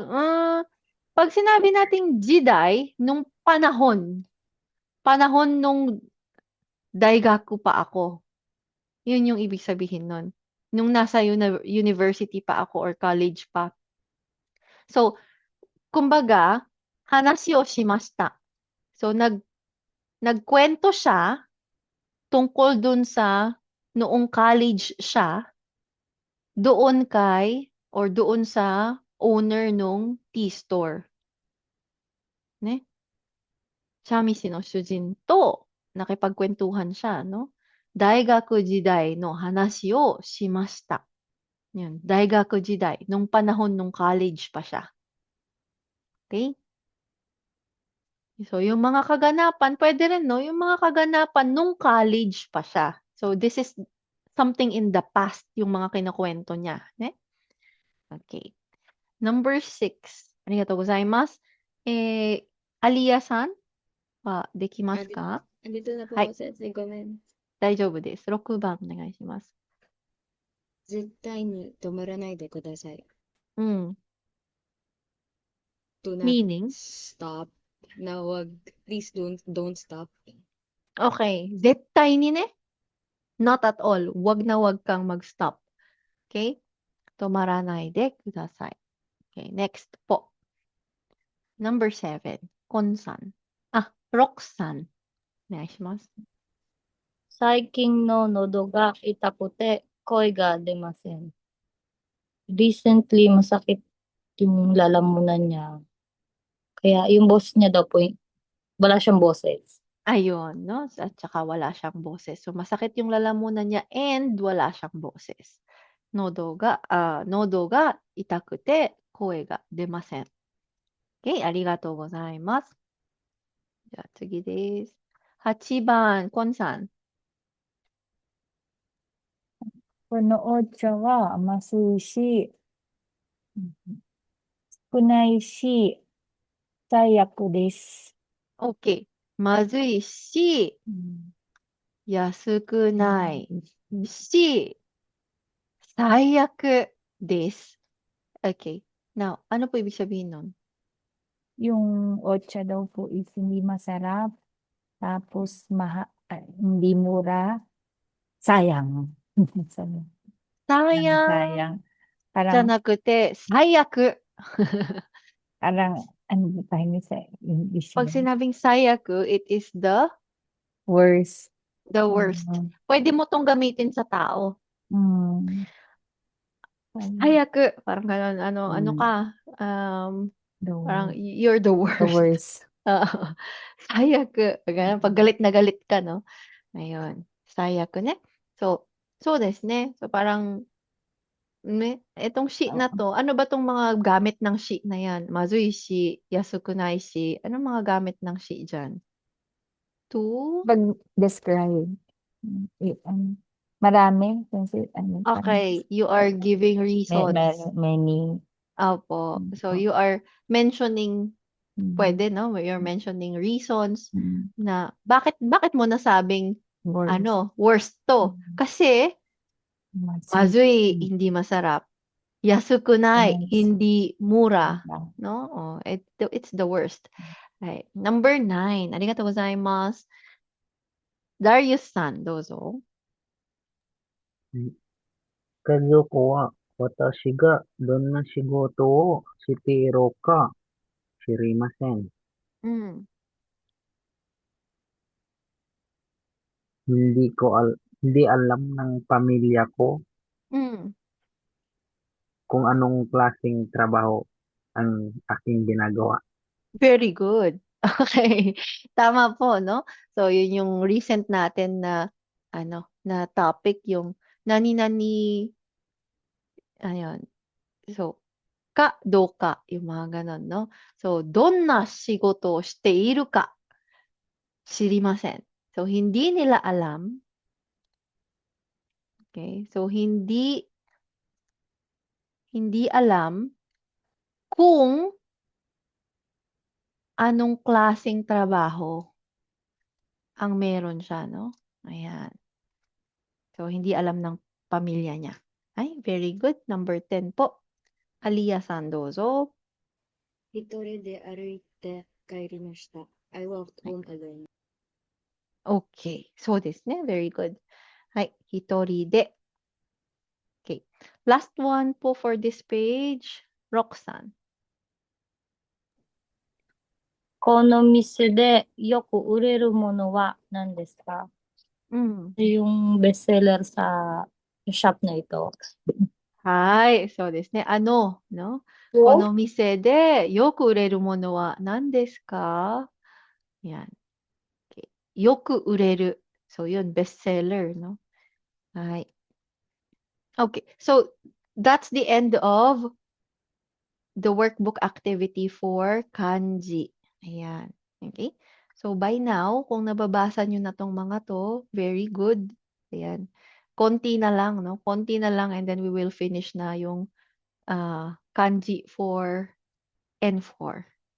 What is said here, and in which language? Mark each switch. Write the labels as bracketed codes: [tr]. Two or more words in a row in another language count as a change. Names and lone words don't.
[tl] Pag sinabi nating jiday, nung panahon nung daigaku pa ako. Yun yung ibig sabihin nun. nung nasa university pa ako or college pa. So, kumbaga, [ja] 話をしました. [tl] So, nagkwento siya tungkol dun sa noong college siya doon doon sa owner nung tea store. Ne? [ja] 茶店の主人と [tl] nakipagkwentuhan siya, no? [ja] 大学時代の話をしました. [tl] Yun, [ja] 大学時代, [tl] nung panahon nung college pa siya. Okay? So, yung mga kaganapan, pwede rin, no? Yung mga kaganapan nung college pa siya. [en] So, this is something in the past, [tl] yung mga kinukwento niya. Ne? [en] Okay. Number 6. [ja] ありがとうございます。Aliyah-sanはできますか? [tl] Andito na po [ja] Hai. [tl] ako, [en] Sensei. Go ahead. [ja] 大丈夫です。6番お願いします。絶対に止まらないでください。うん。 [en] Do not Meaning? stop. [tl] Na wag, [en] please don't stop. Okay. [ja] 絶対にね。 [en] Not at all. [tl] Wag na wag kang mag-stop. [en] Okay? [ja] 止まらないでください。 [en] Okay. Next po. Number 7. Kon-san. [ja] Rox-san. お願いします。最近の喉が痛くて声が出ません。 [tl] Recently, masakit yung lalamunan niya. Kaya yung boss niya daw po, wala siyang boses. Ayun, no? At saka wala siyang boses. So, masakit yung lalamunan niya and wala siyang boses. [ja] 喉が痛くて、声が出ません. Okay, ありがとうございます。じゃあ次です。8番、コンさん。このお茶は甘すいし、少ないし、最悪です。 OK。まずいし、安くないし、最悪です。Okay. [tl] Now, ano po ibig sabihin nun? Yung ocha daw po is hindi masarap, tapos hindi mura, sayang. Sayang. Sayang Parang, [ja] じゃなくて、最悪。 [tl] ano ba tayo niya sa English? Pag sinabing sayaku, [en] it is the Worst. worst. [tl] Pwede mo tong gamitin sa tao. Sayaku, parang gano'n, ano ka, parang [en] you're the worst. The worst. [tl] Sayaku, ganun, pag galit na galit ka, no? [ja] Ayun, 最悪ね。そうですね. [tl] So parang, itong shi na to, ano ba tong mga gamit ng shi na yan? [ja] まずいし、安くないし, [tl] anong mga gamit ng shi dyan? To? Pag-describe. Marami. Kasi, [en] Okay, you are giving reasons. many. [tl] Opo. [en] So you are mentioning, pwede, no? You're mentioning reasons [tl] na bakit mo nasabing worst to? Kasi mazui, hindi masarap. Yasukunai, hindi mura. No? [en] Oh, it's the worst. Right. Number 9. [ja] ありがとうございます。Darius-san、どうぞ. 家族は私がどんな仕事をしているか知りません。 [tl] Hindi alam ng pamilya ko kung anong klaseng trabaho ang aking ginagawa. [en] Very good. Okay. [tl] Tama po, no? So, yun yung recent natin na, na topic, yung nani-nani, ayun. So, ka, do ka, yung mga ganon, no? So, [ja] どんな仕事をしているか知りません. [tl] So, hindi nila alam. Okay? So, hindi alam kung anong klaseng trabaho ang meron siya, no? Ayan. So, hindi alam ng pamilya niya. Ay, [en] very good. Number 10 po. [ja] Aliyah-san, dozo. 一人で歩いて帰りました。 [en] I walked home alone. Okay. [ja] そうですね。 [en] Very good. [ja] はい。一人で。 [en] Okay. Last one po for this page, Roxanne. [ja] この店でよく売れるものは何ですか？ Mm. [tl] Yung bestseller sa shop na ito. [ja] はい、そうですね。no? こ Yo? の店でよく売れるものは何ですか？ [tl] Yan. Okay. [ja] よく売れる。 [tl] So, yun, bestseller, no? [ja] はい。Okay. [en] So, that's the end of the workbook activity for kanji. Ayan. Okay? So, by now, [tl] kung nababasa nyo na tong mga to, very good. Ayan. Konti na lang, no? Konti na lang [en] and then we will finish [tl] na yung kanji for N4.